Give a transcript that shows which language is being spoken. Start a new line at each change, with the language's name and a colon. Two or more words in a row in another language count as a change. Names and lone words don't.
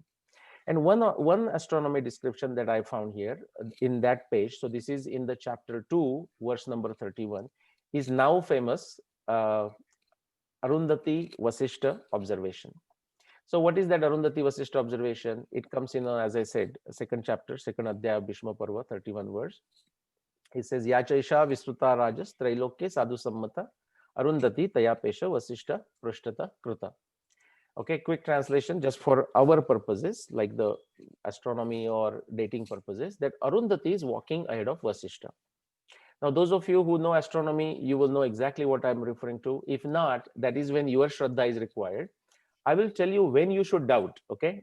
English: And one astronomy description that I found here in that page, so this is in the chapter 2, verse number 31, is now famous Arundhati Vasishta observation. So what is that Arundhati Vasishta observation? It comes in, as I said, second chapter, second adhyaya of Bhishma Parva, 31 verse. It says,
Sanskrit: Yachaisha Visruta Rajas Trailokya Sadhu Sammata Arundhati Tayapesha Vasishta Prushtata Kruta.
English: Okay, quick translation just for our purposes, like the astronomy or dating purposes, that Arundhati is walking ahead of Vasishta. Now, those of you who know astronomy, you will know exactly what I'm referring to. If not, that is when your Shraddha is required. I will tell you when you should doubt, okay?